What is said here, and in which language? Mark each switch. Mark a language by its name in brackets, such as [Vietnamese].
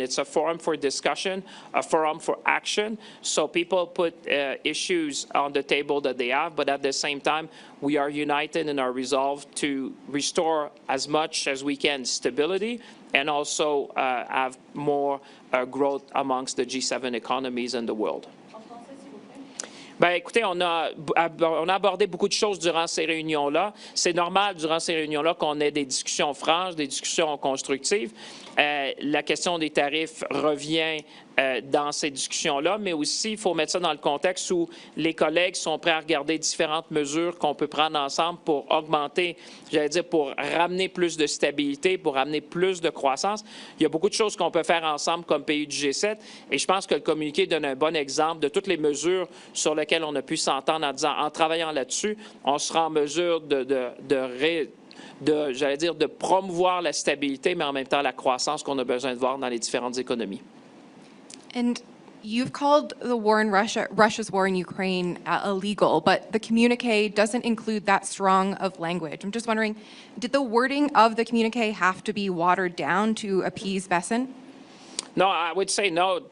[English] It's a forum for discussion, a forum for action. So people put issues on the table that they have, but at the same time, we are united in our resolve to restore as much as we can stability and also have more growth amongst the G7 economies in the world. [French] Ben, écoutez, on a abordé beaucoup de choses durant ces réunions-là. C'est normal durant ces réunions-là qu'on ait des discussions franches, des discussions constructives. La question des tarifs revient dans ces discussions-là, mais aussi, il faut mettre ça dans le contexte où les collègues sont prêts à regarder différentes mesures qu'on peut prendre ensemble pour augmenter, j'allais dire, pour ramener plus de stabilité, pour ramener plus de croissance. Il y a beaucoup de choses qu'on peut faire ensemble comme pays du G7, et je pense que le communiqué donne un bon exemple de toutes les mesures sur lesquelles on a pu s'entendre en disant, en travaillant là-dessus, on sera en mesure j'allais dire, de promouvoir la stabilité, mais en même temps la croissance qu'on a besoin de voir dans les différentes économies. [English] And you've called the war in Russia's war in Ukraine illegal, but the communique doesn't include that strong of language. I'm just wondering, did the wording of the communique have to be watered down to appease Besson? No, I would say no.